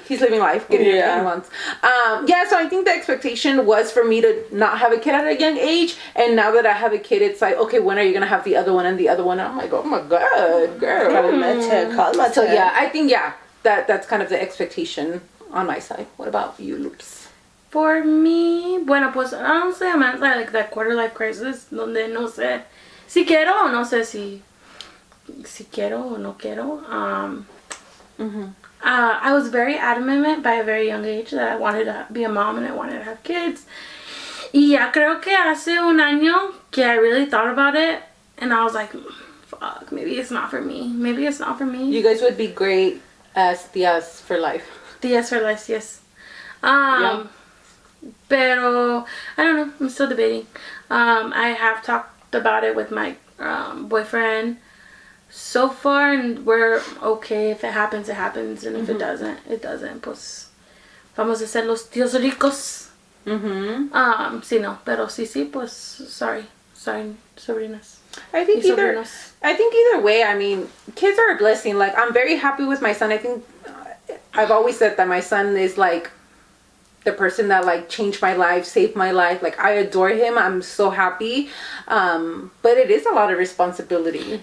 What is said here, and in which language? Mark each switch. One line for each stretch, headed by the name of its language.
English: He's living life, getting everything he wants. So I think the expectation was for me to not have a kid at a young age, and now that I have a kid, it's like, okay, when are you gonna have the other one and the other one? And I'm like, oh my god, girl. So yeah, I think that's kind of the expectation on my side. What about you, Loops? For me,
Spanish: bueno, pues,
English: honestly, I'm at like that quarter life crisis,
Spanish: donde no sé si quiero o no sé si quiero o no quiero.
English: I was very adamant by a very young age that I wanted to be a mom and I wanted to have kids.
Spanish: Y ya creo que hace un año que
English: I really thought about it, and I was like, fuck, maybe it's not for me. Maybe it's not for me. You guys would be great as tias for life. Tias for life, yes.
Spanish: Pero,
English: I don't know, I'm still debating. I have talked about it with my boyfriend so far, and we're okay. If it happens, it happens, and if it doesn't, it doesn't.
Spanish: Pues, vamos a ser los tíos ricos. Sí, no, pero sí, pues, sorry, sobrinas.
English: I think either way, I mean, kids are a blessing. Like, I'm very happy with my son. I think I've always said that my son is like the person that like changed my life, saved my life. Like I adore him. I'm so happy. But it is a lot of responsibility.